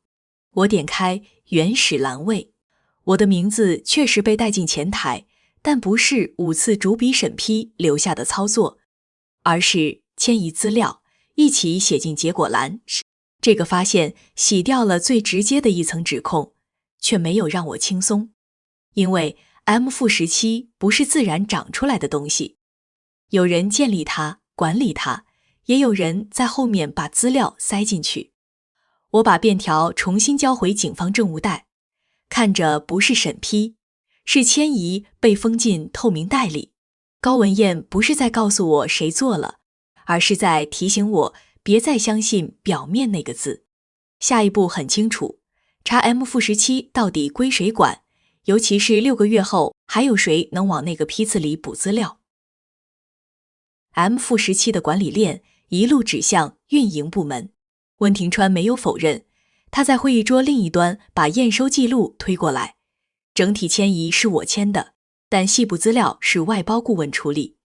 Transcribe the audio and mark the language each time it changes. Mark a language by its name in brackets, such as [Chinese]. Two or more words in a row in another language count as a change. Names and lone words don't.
[Chinese] 我點開原始欄位，我的名字確實被帶進前台，但不是5次逐筆審批留下的操作，而是遷移資料一起寫進結果欄。這個發現洗掉了最直接的一層指控，卻沒有讓我輕鬆，因為 M-17 不是自然長出來的東西，有人建立它、管理它，也有人在後面把資料塞進去。我把便條重新交回警方證物袋，看着不是審批，是遷移被封進透明袋裡。高文彥不是在告訴我誰做了，而是在提醒我別再相信表面那個字。下一步很清楚，查 M-17 到底歸誰管，尤其是6個月後還有誰能往那個批次裡補資料。M-17的管理鏈一路指向運營部門。溫庭川沒有否認，他在會議桌另一端把驗收記錄推過來，整體遷移是我簽的，但細部資料是外包顧問處理。